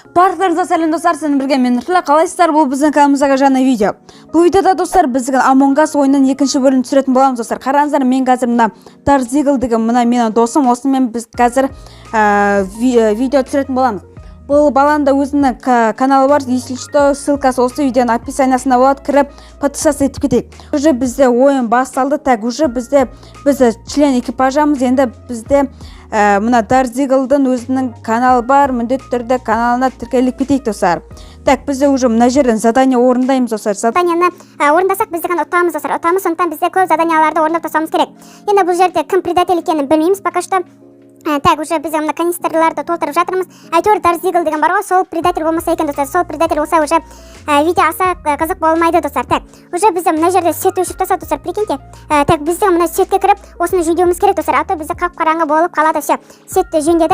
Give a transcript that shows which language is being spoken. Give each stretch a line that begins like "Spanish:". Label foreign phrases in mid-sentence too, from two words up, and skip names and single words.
Kazakh: Барлықтарыңызға сәлем достар, сіздермен бірге мен Нұрсұлу. Қалайсыздар? Бұл біздің каналымыздағы жаңа видео. Бұл видеода достар біз Among Us ойынының екінші бөлімін түсіретін боламыз достар. Қараңыздар, мен қазір мына Dark Eagle деген менің досым, осымен біз қазір видео түсіретін боламыз. Бұл баланың да өзінің каналы бар,
Russian: если что,
Kazakh: ссылкасы осы видеоның описаниясында болады, кіріп подписаться етіп кетейік. Уже бізде ойын басталды,
Russian: так уже
Kazakh: біз член экипажамыз, енді бізде мына Dark Eagle'дың өзінің каналы бар, міндетті түрде каналына тіркеліп кетейік достар. Так, бізде уже мына жерден задание орындаймыз достар. Заданияны орындасақ біз деген ұтамыз достар. Ұтамыз, сондықтан бізде көп заданияларды орындап тастауымыз керек. Енді бұл жерде кім предатель екенін білмейміз
Russian: пока что. Так, уже
Kazakh: біз мына канистрларды толтырып жатырмыз. Әйтеуір Dark Eagle деген бар ғой, сол предатель болмаса екен достар. Сол предатель болса уже видео аса қызық болмайды достар. Так, уже біз мына жерде свет өшіп тастады достар,
Russian: прикиньте. Так,
Kazakh: бізде мына светке кіріп, осыны жөндеуіміз керек достар. А то бізде қап-қараңғы болып қалады. Все, светті жөндедік.